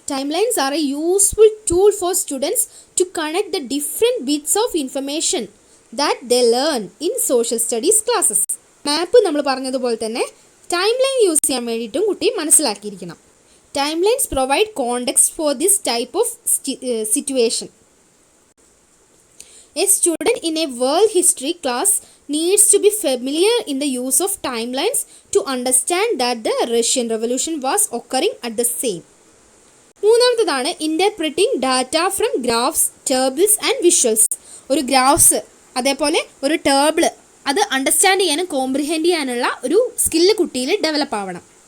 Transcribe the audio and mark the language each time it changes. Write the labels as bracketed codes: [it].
[en] Time lines are a useful tool for students to connect the different bits of information that they learn in social studies classes. [ml] മാപ്പ് നമ്മൾ പറഞ്ഞതുപോലെ തന്നെ time line use ചെയ്യാൻ വേണ്ടിയിട്ടും കുട്ടി മനസ്സിലാക്കിയിരിക്കണം. [en] Time lines provide context for this type of situation. A student in a world history class needs to be familiar in the use of timelines to understand that the Russian Revolution was occurring at the same. [ml] മൂന്നാമത്തേതാണ് [en] interpreting data from graphs, tables and visuals. [ml] ഒരു graphs അതേപോലെ ഒരു table അത് understand ചെയ്യാനും comprehend ചെയ്യാനുള്ള ഒരു skill കുട്ടിയിൽ develop ആവണം.